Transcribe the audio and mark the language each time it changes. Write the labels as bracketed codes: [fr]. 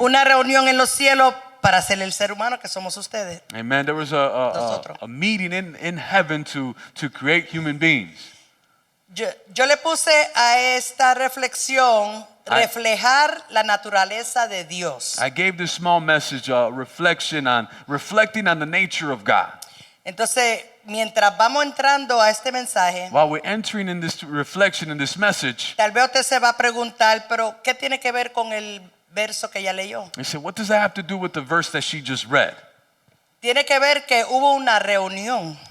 [es] Una reunión en los cielos para ser el ser humano que somos ustedes. [en] Amen. There was [es] Nosotros. [en] a meeting in heaven to create human beings. [es] Yo le puse a esta reflexión reflejar la naturaleza de Dios. [en] I gave this small message, reflecting on the nature of God. [es] Entonces, mientras vamos entrando a este mensaje, [en] While we're entering in this reflection in this message, [es] tal vez usted se va a preguntar, pero ¿qué tiene que ver con el verso que ella leyó? [en] I said, what does that have to do with the verse that she just read? [es] Tiene que ver que hubo una reunión